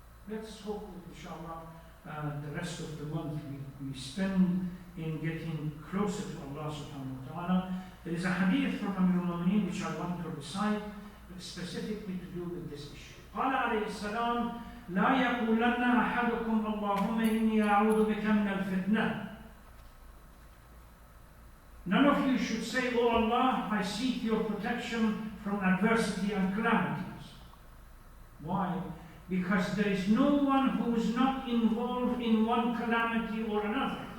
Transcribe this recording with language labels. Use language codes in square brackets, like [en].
[en] Let's hope that inshallah the rest of the month we spend in getting closer to Allah subhanahu wa ta'ala. There is a hadith from Amir which I want to recite specifically to do with this issue. [ar] قال عليه السلام لا يقولن أحدكم اللهم إني أعوذ بك من الفتنة. [en] None of you should say, "Oh Allah, I seek your protection from adversity and calamities." Why? Because there is no one who is not involved in one calamity or another.